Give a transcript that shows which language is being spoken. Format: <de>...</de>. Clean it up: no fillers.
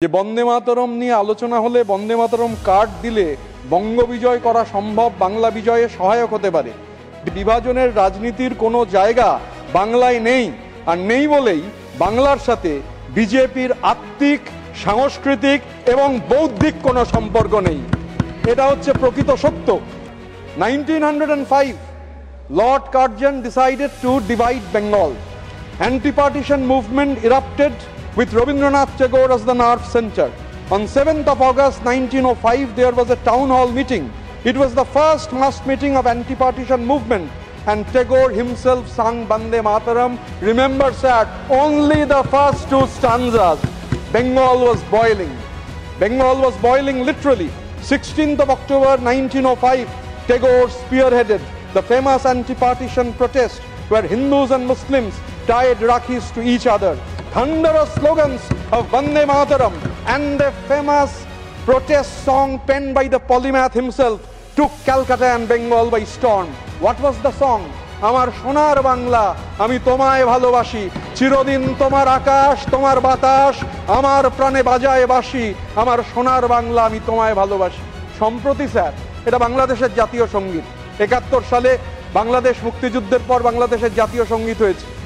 <bn>যে বন্দে মাতরম নিয়ে আলোচনা হলে বন্দে মাতরম কার্ড দিলে বঙ্গ বিজয় করা সম্ভব, বাংলা বিজয়ে সহায়ক হতে পারে। বিভাজনের রাজনীতির কোনো জায়গা বাংলায় নেই, আর নেই বলেই বাংলার সাথে বিজেপির আত্মিক, সাংস্কৃতিক এবং বৌদ্ধিক কোনো সম্পর্ক নেই। এটা হচ্ছে প্রকৃত সত্য।</bn> <en>1905 Lord Curzon decided to divide Bengal. Anti-partition movement erupted with Rabindranath Tagore as the nerve center. On 7th of August 1905, there was a town hall meeting. It was the first mass meeting of anti-partition movement, and Tagore himself sang Bande Mataram. Remember, sir, only the first two stanzas. Bengal was boiling. Bengal was boiling literally. 16th of October 1905, Tagore spearheaded the famous anti-partition protest where Hindus and Muslims tied Rakhis to each other. Thunderous slogans of Bande Mataram and the famous protest song penned by the polymath himself took Calcutta and Bengal by storm. What was the song?</en> <bn>আমার সোনার বাংলা আমি তোমায় ভালোবাসি, চিরদিন তোমার আকাশ তোমার বাতাস আমার প্রাণে বাজায় বাঁশি, আমার সোনার বাংলা আমি তোমায় ভালোবাসি। সম্প্রতি স্যার এটা বাংলাদেশের জাতীয় সঙ্গীত। 71 সালে বাংলাদেশ মুক্তিযুদ্ধের পর বাংলাদেশের জাতীয় সঙ্গীত হয়েছে।</bn>